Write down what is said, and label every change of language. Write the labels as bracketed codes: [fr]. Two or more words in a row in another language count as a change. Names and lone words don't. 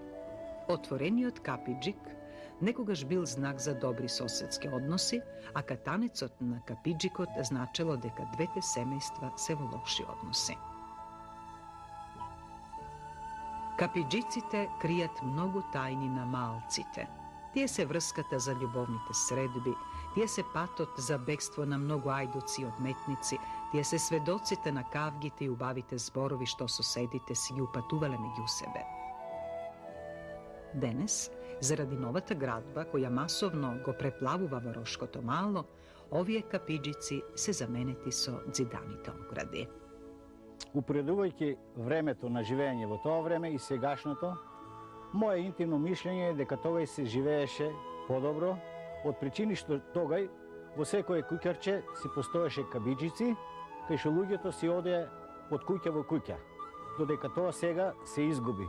[mk] Отворениот капиџик некогаш бил знак за добри соседски односи, а катанецот на капиџикот значело дека двете семејства се во лоши односи. Капиџиците кријат многу тајни на малците. Тие се врската за љубовните средби, Тие се патот за бекство на многу ајдуци одметници, тие се сведоците на кавгите и убавите зборови што соседите си и упатувале меѓу себе. Денес, заради новата градба, која масовно го преплавува Варошко мало, овије капиџици се заменети со ѕиданите огради. Упоредувајќи времето на живење во тоа време и сегашното, мое интимно мишљење е дека тогај се живееше подобро, од причини што тогај во секое куќарче си постоеше кабиџици, кај што луѓето си одеа од куќа во куќа, додека тоа сега се изгуби.